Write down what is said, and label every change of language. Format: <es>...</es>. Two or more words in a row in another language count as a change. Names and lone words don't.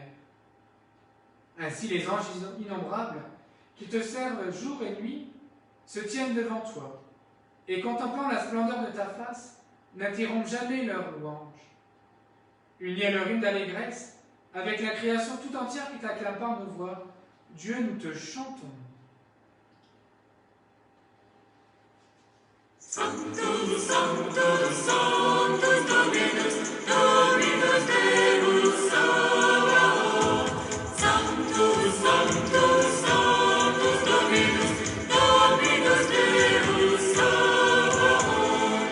<fr>Ainsi les anges innombrables, qui te servent jour et nuit, se tiennent devant toi, et contemplant la splendeur de ta face, n'interrompent jamais leur louange. Unis à leur hymne d'allégresse, avec la création tout entière qui t'acclame par nos voix, Dieu, nous te chantons.</fr> <la>Sanctus, Sanctus, Sanctus Dominus, Dominus Deus Sabaoth. Sanctus, Sanctus, Sanctus Dominus, Dominus Deus Sabaoth.</la>